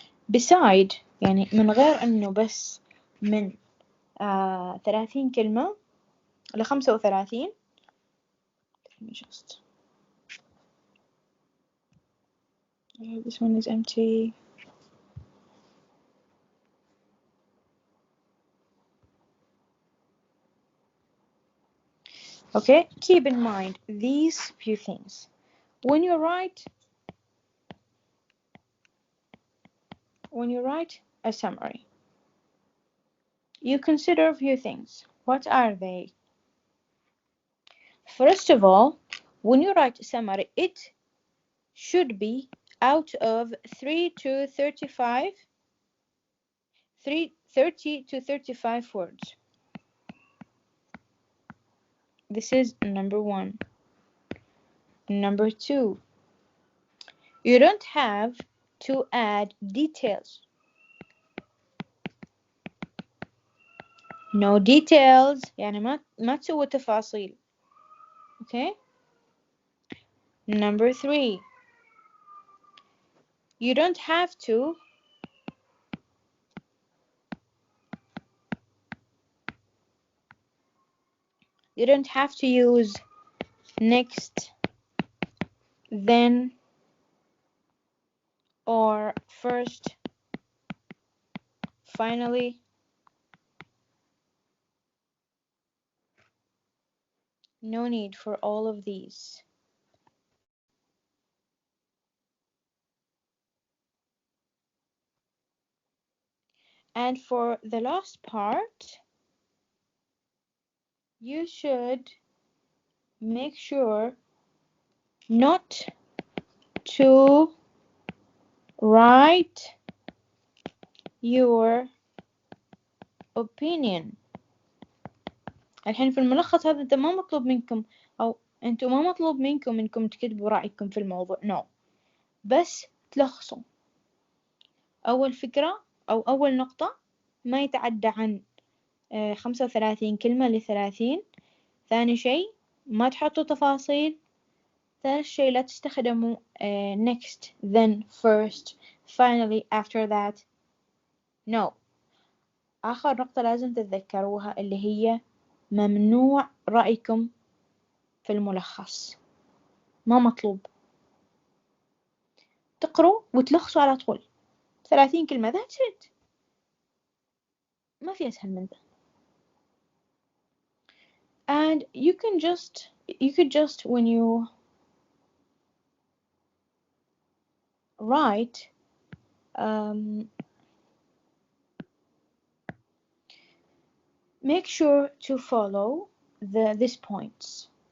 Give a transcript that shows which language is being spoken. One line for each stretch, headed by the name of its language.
Arabic: beside يعني من غير إنه بس من 30 كلمة ل35.
English: Let me just this one is empty. Okay, keep in mind these few things when you write a summary. You consider a few things. What are they? First of all, when you write a summary, it should be out of 30 to 35 words. This is number one. Number two, you don't have to add details.
Arabic: No details يعني ما تسوي تفاصيل.
English: Okay. Number three, you don't have to use next, then, or first, finally. No need for all of these. And for the last part, you should make sure not to write your opinion.
Arabic: الحين في الملخص هذا أنت ما مطلوب منكم، أو أنتوا ما مطلوب منكم إنكم تكتبوا رأيكم في الموضوع، no. بس تلخصوا. أول فكرة أو أول نقطة ما يتعدى عن 35 كلمة ل30. ثاني شيء ما تحطوا تفاصيل. ثالث شيء لا تستخدموا next, then, first, finally, after that, no. آخر نقطة لازم تتذكروها اللي هي ممنوع رأيكم في الملخص، ما مطلوب. تقروا وتلخصوا على طول 30 كلمة، that's it. ما في أسهل من ذا.
English: And you could just when you write make sure to follow these points.